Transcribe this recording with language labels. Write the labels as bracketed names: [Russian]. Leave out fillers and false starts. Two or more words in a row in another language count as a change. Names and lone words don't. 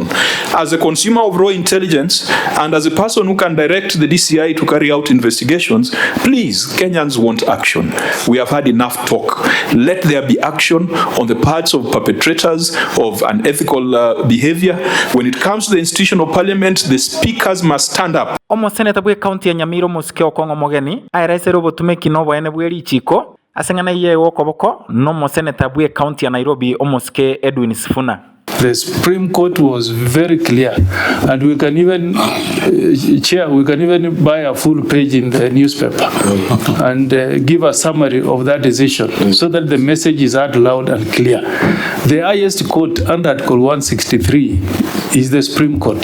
[English] As a consumer of raw intelligence and as a person who can direct the DCI to carry out investigations, please, Kenyans want action. We have had enough talk. Let there be action on the parts of perpetrators of unethical behavior. When it comes to the institution of parliament, the speakers must stand up. [Gusii] Omo seneta bwe county ya Nyamiro musike okongo mogeni airaise robo tumeki no bwene bweri chiko asengana iye wokoboko no mo seneta bwe county ya Nairobi omusike Edwin Sifuna. [English] The Supreme Court was very clear, and we can even, Chair, we can even buy a full page in the newspaper and give a summary of that decision so that the message is out loud and clear. The highest court under Article 163 is the Supreme Court.